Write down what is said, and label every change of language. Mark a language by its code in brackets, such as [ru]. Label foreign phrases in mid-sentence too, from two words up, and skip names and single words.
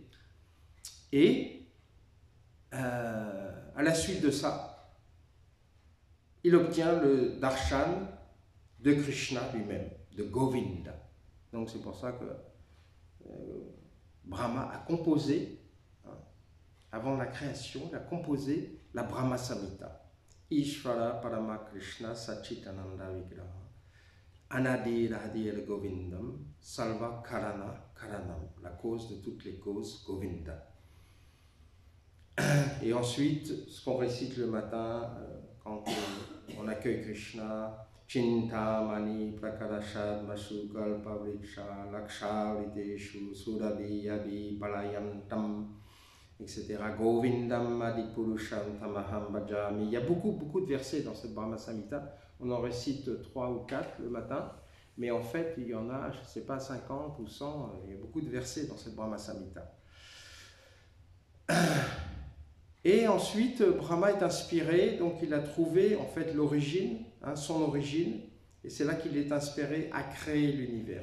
[fr] Et à la suite de ça, il obtient le darshan de Krishna lui-même, de Govinda. Donc c'est pour ça que Brahma a composé, avant la création, il a composé la Brahma Samhita. [sa] Ishvara Parama Krishna Sachitananda Vigraha Anadi Radhi El Govindam Salva Karana Karanam, [fr] la cause de toutes les causes, Govinda. Et ensuite, ce qu'on récite le matin quand on accueille Krishna, [sa] Chinta Mani Prakarashad Masu Kalpa Vriksha Laksha Vriteshu Surabhi Yabi Palayantam, [fr] etc. [sa] Govindam Adipurusham Tamaham Bhajami. [fr] Il y a beaucoup de versets dans cette Brahma Samhita. On en récite 3 ou 4 le matin, mais en fait, il y en a, je ne sais pas, 50 ou 100. Il y a beaucoup de versets dans cette Brahma Samhita. Et ensuite, Brahma est inspiré, donc il a trouvé en fait l'origine, son origine, et c'est là qu'il est inspiré à créer l'univers.